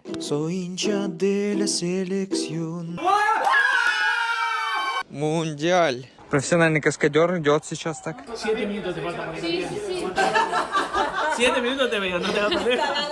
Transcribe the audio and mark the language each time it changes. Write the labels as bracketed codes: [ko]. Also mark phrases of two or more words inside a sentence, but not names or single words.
[es] Soy hincha de la selección. [ru] Мундиаль. Профессиональный каскадер идет сейчас так. [es] 7 minutos te falta para que termine. 7 minutos te veo, no te vas a perder.